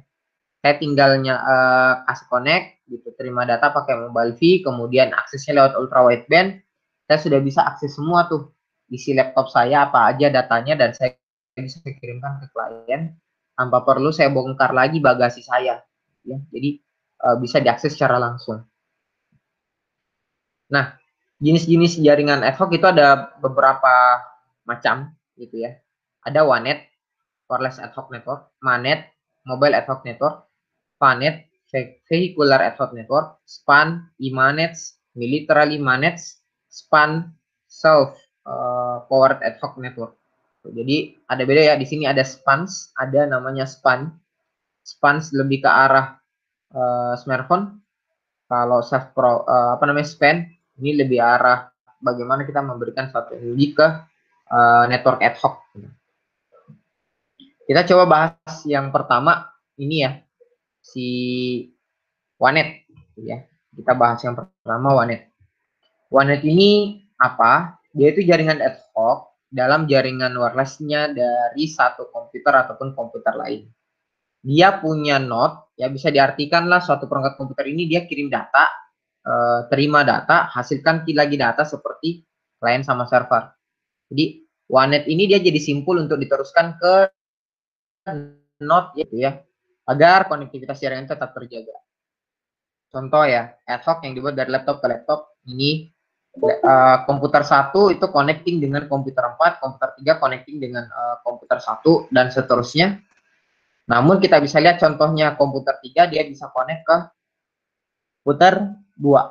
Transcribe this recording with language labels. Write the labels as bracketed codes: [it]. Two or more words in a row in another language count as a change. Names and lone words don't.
[id] Saya tinggalnya kasih connect, gitu, terima data pakai [en] mobile V, [id] kemudian aksesnya lewat [en] ultra wideband, [id] saya sudah bisa akses semua tuh isi laptop saya apa aja datanya, dan saya bisa kirimkan ke klien tanpa perlu saya bongkar lagi bagasi saya, ya. Jadi bisa diakses secara langsung. Nah, jenis-jenis jaringan ad hoc itu ada beberapa macam, gitu ya. [en] Ada WANET, Wireless Ad Hoc Network, MANET, Mobile Ad Hoc Network, PANET, Vehicular Ad Hoc Network, SPAN, IMANETs, Militarily Managed, SPAN, Self Powered Ad Hoc Network. [id] Jadi ada beda ya, di sini ada SPANs, ada namanya SPAN. SPANs lebih ke arah smartphone. Kalau SPAN ini lebih arah bagaimana kita memberikan satu energi ke [en] network ad hoc. [id] Kita coba bahas yang pertama ini ya, si WANET, ya. Kita bahas yang pertama WANET. WANET ini apa? Dia itu jaringan ad hoc dalam jaringan wirelessnya dari satu komputer ataupun komputer lain. Dia punya node, ya bisa diartikan lah suatu perangkat komputer ini dia kirim data, terima data, hasilkan lagi data seperti client sama server. Jadi WANET ini dia jadi simpul untuk diteruskan ke node, gitu ya, agar konektivitas jaringan tetap terjaga. Contoh ya, [en] ad hoc [id] yang dibuat dari laptop ke laptop ini, komputer 1 itu connecting dengan komputer 4, komputer 3 connecting dengan komputer 1, dan seterusnya. Namun kita bisa lihat contohnya komputer 3 dia bisa connect ke komputer 2.